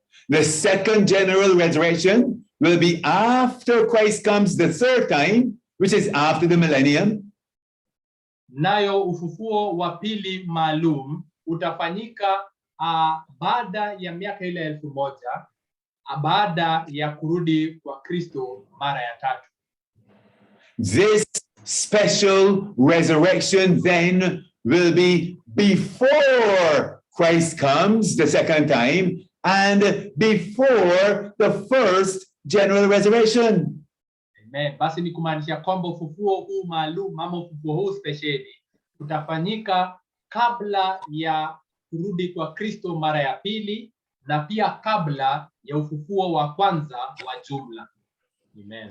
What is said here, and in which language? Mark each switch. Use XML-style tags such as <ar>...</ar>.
<en>The second general resurrection will be after Christ comes the third time, which is after the millennium.</en> <sw>Nayo ufufuo wa pili maalum utafanyika baada ya miaka ile 1000, baada ya kurudi kwa Kristo mara ya tatu.</sw> <en>This special resurrection then will be before Christ comes the second time and before the first general resurrection.</en> <sw>Amen. Basi ni kumaanisha kwamba ufufuo huu maalum ama ufufuo huu spesheli utafanyika kabla ya kurudi kwa Kristo mara ya pili na pia kabla ya ufufuo wa kwanza wa jumla. Amen.</sw>